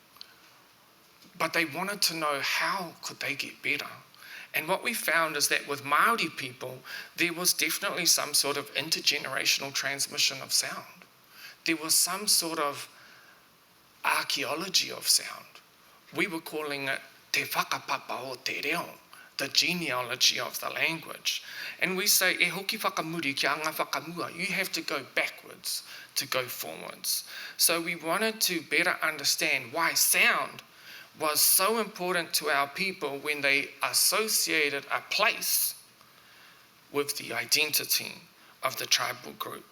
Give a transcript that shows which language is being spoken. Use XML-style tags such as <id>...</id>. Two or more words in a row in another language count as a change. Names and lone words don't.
<en>But they wanted to know how could they get better. And what we found is that with Māori people, there was definitely some sort of intergenerational transmission of sound. There was some sort of archaeology of sound. We were calling it</en> <mi>te whakapapa o te reo,</mi> <en>the genealogy of the language. And we say,</en> <mi>e hoki whakamuri ki a ngā whakamua,</mi> <en>you have to go backwards to go forwards. So we wanted to better understand why sound was so important to our people when they associated a place with the identity of the tribal group.</en>